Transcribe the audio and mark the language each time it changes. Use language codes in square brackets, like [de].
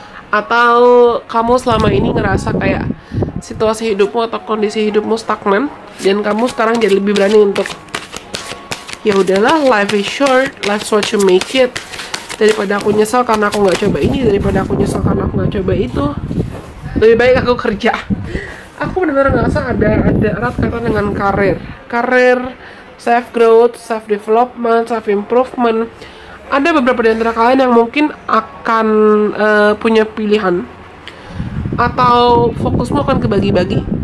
[id] Atau kamu selama ini ngerasa kayak situasi hidupmu atau kondisi hidupmu stagnan, dan kamu sekarang jadi lebih berani untuk ya udahlah, [en] life is short, life's what you make it. [id] Daripada aku nyesel karena aku nggak coba ini, daripada aku nyesel karena aku nggak coba itu, lebih baik aku kerja. Aku benar-benar ngerasa ada erat kaitan dengan karir, self growth, self development, self improvement. Ada beberapa di antara kalian yang mungkin akan punya pilihan atau fokusmu akan kebagi-bagi.